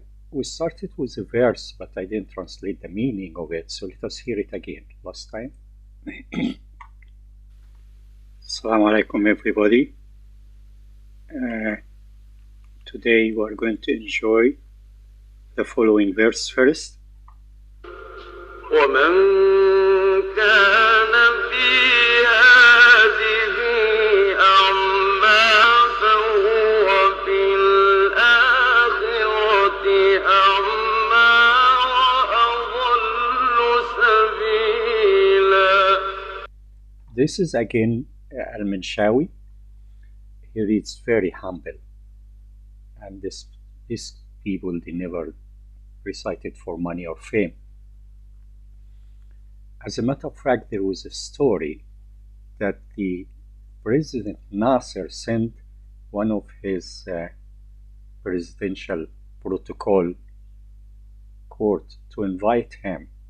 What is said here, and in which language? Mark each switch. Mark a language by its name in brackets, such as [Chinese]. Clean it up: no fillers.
[English] We started with a verse, but I didn't translate the meaning of it, so let us hear it again. Last time. Assalamu alaikum, everybody. Today we are going to enjoy the following verse first. [Arabic] ومن كان في هذه أعمى فهو في الآخرة أعمى وأضل سبيلا. [English] This is again Al-Minshawi. He reads very humble, and these people, they never recited for money or fame. As a matter of fact, there was a story that the President Nasser sent one of his presidential protocol court to invite him.